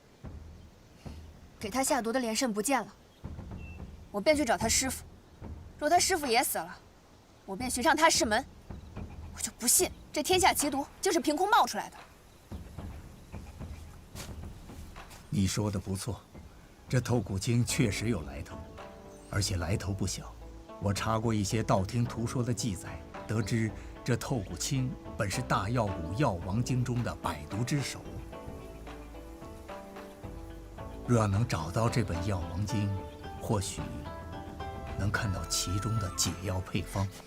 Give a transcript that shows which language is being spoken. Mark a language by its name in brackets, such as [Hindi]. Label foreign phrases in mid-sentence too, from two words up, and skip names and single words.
[Chinese] 給他下毒的連勝不見了，我便去找他師父。若他師父也死了，我便尋上他師門。我就不信這天下奇毒就是憑空冒出來的。你說的不錯，這透骨青確實有來頭，而且來頭不小。我查過一些道聽途說的記載，得知這透骨青本是大藥谷藥王經中的百毒之首。若要能找到這本藥王經，或許能看到其中的解藥配方。